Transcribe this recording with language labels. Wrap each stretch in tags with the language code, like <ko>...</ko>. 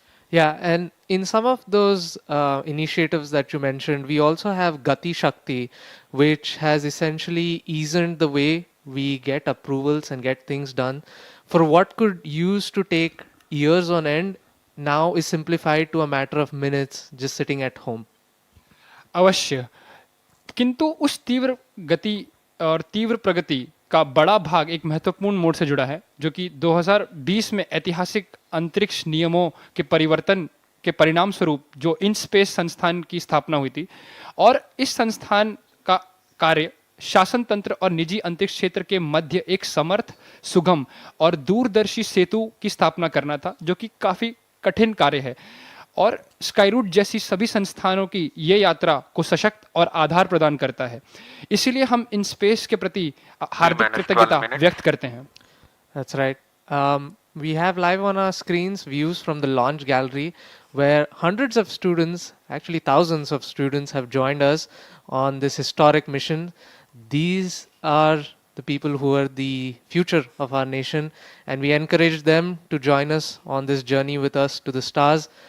<en>Yeah, and in some of those initiatives that you mentioned, we also have Gati Shakti, which has essentially eased the way we get approvals and get things done. For what could used to take years on end, now is simplified to a matter of minutes just sitting at home.</en> <hi>अवश्य, किंतु उस तीव्र गति और तीव्र प्रगति का बड़ा भाग एक महत्वपूर्ण मोड़ से जुड़ा है, जो कि 2020 में ऐतिहासिक अंतरिक्ष नियमों के परिवर्तन के परिणाम स्वरूप जो इन स्पेस संस्थान की स्थापना हुई थी, और इस संस्थान का कार्य शासन तंत्र और निजी अंतरिक्ष क्षेत्र के मध्य एक समर्थ, सुगम और दूरदर्शी सेतु की स्थापना करना था, जो कि काफी कठिन कार्य है। और स्काईरूट जैसी सभी संस्थानों की ये यात्रा को सशक्त और आधार प्रदान करता है। इसीलिए हम इन स्पेस के प्रति हार्दिक कृतज्ञता व्यक्त करते हैं।</hi> <en>That's right. We have live on our screens views from the launch gallery where hundreds of students, actually thousands of students, have joined us on this historic mission. These are the people who are the future of our nation, and we encourage them to join us on this journey with us to the stars.</en>